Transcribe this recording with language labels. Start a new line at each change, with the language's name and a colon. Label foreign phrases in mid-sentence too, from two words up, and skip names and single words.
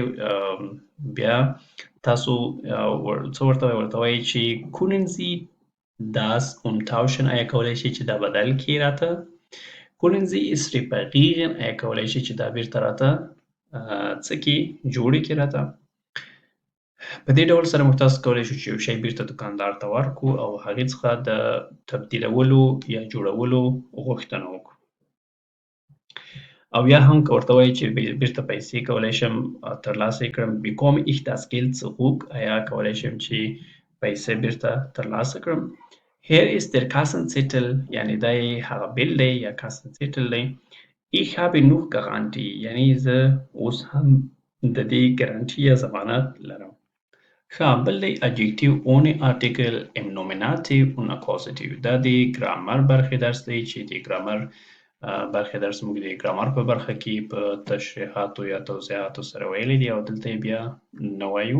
Pashto: بیا تاسو څه ورته وایي؟ ورته وایي چې
German: können Sie das umtauschen
Pashto: آیا کولی شي چې دا بدل کړي راته؟
German: können Sie es reparieren
Pashto: آیا کولی شي چې دا بیرته راته څه کړي؟ جوړې کړي راته؟ په دې ډول سره موږ تاسو کولی شو چې یو شی بیرته دوکاندار ته ورکړو او هغې څخه د تبدیلولو یا جوړولو غوښتنه وکړو. او یا هم که ورته وایي چې بیرته پیسې کولی شم ترلاسه یې کړم
German: bekomme ich das Geld zurück
Pashto: آیا کولی شم چې پیسې بیرته ترلاسه کړم.
German: here ist der Kassenzettel
Pashto: یعنې دا یې هغه بیل دی یا Kassenzettel دی.
German: ich habe noch Garantie
Pashto: یعنې زه اوس هم د دې ګارانټي یا ضمانت لرم. ښه بل دی
German: adjective ohne Artikel im Nominativ und Akkusativ.
Pashto: دا د ګرامر برخې درس دی چې د ګرامر برخې درس موږ د ګرامر په برخه کې په تشریحاتو یا توضیحاتو سره ویلي دي او دلته یې بیا نه وایو.